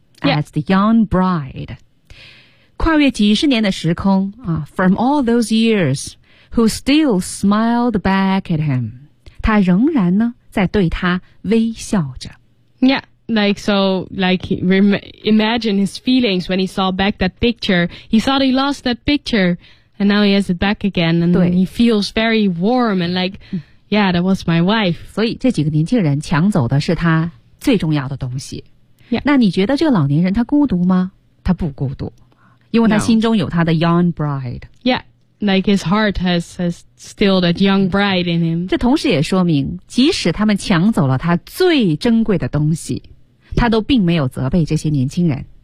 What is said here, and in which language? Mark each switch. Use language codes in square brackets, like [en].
[en] Yeah. As the young bride. [zh] 跨越几十年的时空、 [en] from all those years, who still smiled back at him. [zh] 他仍然呢在对他微笑着。 [en] Yeah, like so, like imagine his feelings when he saw back that picture. He thought he lost that picture, and now he has it back again. And he feels very warm and like, yeah, that was my wife. [zh] 所以这几个年轻人抢走的是他最重要的东西。 [en] Yeah. [zh] 那你觉得这个老年人他孤独吗？他不孤独，因为他心中有他的 [en] young bride. Yeah, like his heart has still that young bride in him. [zh] 这同时也说明，即使他们抢走了他最珍贵的东西，他都并没有责备这些年轻人。